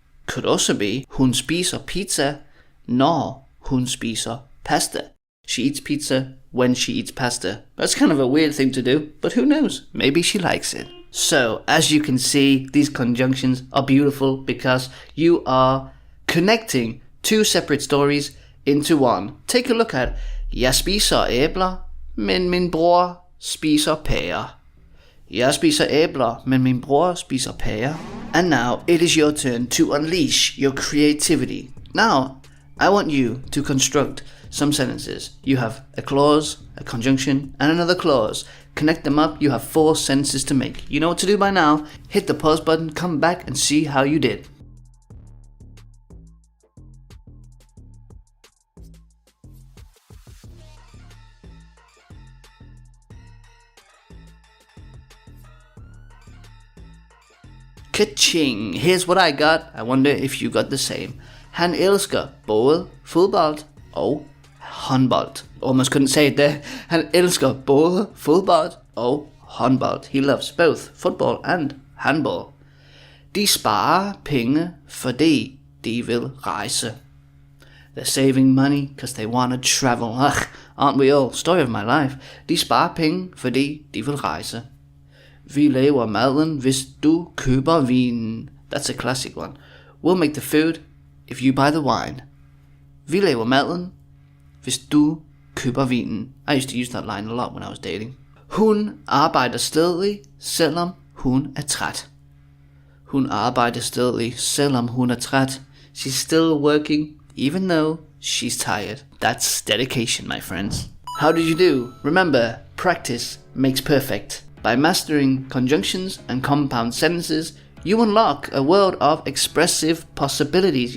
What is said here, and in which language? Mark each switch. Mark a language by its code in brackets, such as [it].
[en] Could also be [da] hun spiser pizza når hun spiser pasta. [en] She eats pizza when she eats pasta. That's kind of a weird thing to do, but who knows? Maybe she likes it. So, as you can see, these conjunctions are beautiful because you are connecting two separate stories into one. Take a look at [da] jeg spiser æbler, men min bror spiser pærer. Jeg spiser æbler, men min bror spiser pærer. [en] And now, it is your turn to unleash your creativity. Now, I want you to construct some sentences. You have a clause, a conjunction, and another clause. Connect them up, you have 4 sentences to make. You know what to do by now. Hit the pause button, come back and see how you did. Ka-ching! Here's what I got. I wonder if you got the same. [da] Han elsker både fodbold og håndbold. [en] Almost couldn't say it there. [da] Han elsker både fodbold og håndbold. [en] He loves both football and handball. [da] De sparer penge, fordi de vil rejse. [en] They're saving money because they want to travel. Ugh, aren't we all? Story of my life. [da] De sparer penge, fordi de vil rejse. Vi laver maden, hvis du køber vinen. [en] That's a classic one. We'll make the food if you buy the wine. [da] Vi laver maden, hvis du køber vinen. [en] I used to use that line a lot when I was dating. [da] Hun arbejder stadig, selvom hun er træt. Hun arbejder stadig, selvom hun er træt. [en] She's still working, even though she's tired. That's dedication, my friends. How did you do? Remember, practice makes perfect. By mastering conjunctions and compound sentences, you unlock a world of expressive possibilities.